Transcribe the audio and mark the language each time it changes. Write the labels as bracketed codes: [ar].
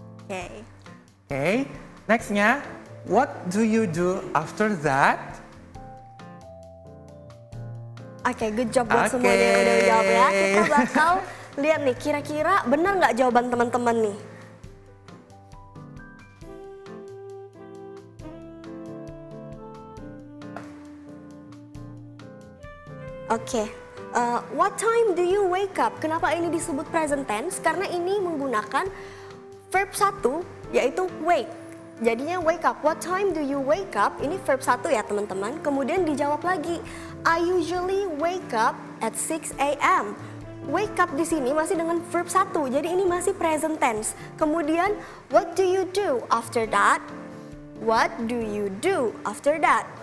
[id] Oke, nextnya, [en] what do you do after that? [id] Oke, [en] good job [id] buat semuanya yang udah jawab ya. Kita bakal lihat nih, kira-kira benar nggak jawaban teman-teman nih? [en] Oke, what time do you wake up? [id] Kenapa ini disebut present tense? Karena ini menggunakan verb 1 yaitu wake. Jadinya [en] wake up. What time do you wake up? [id] Ini verb 1 ya teman-teman. Kemudian dijawab lagi. [en] I usually wake up at 6 a.m. [id] Wake up di sini masih dengan verb 1. Jadi ini masih present tense. Kemudian [en] what do you do after that? What do you do after that?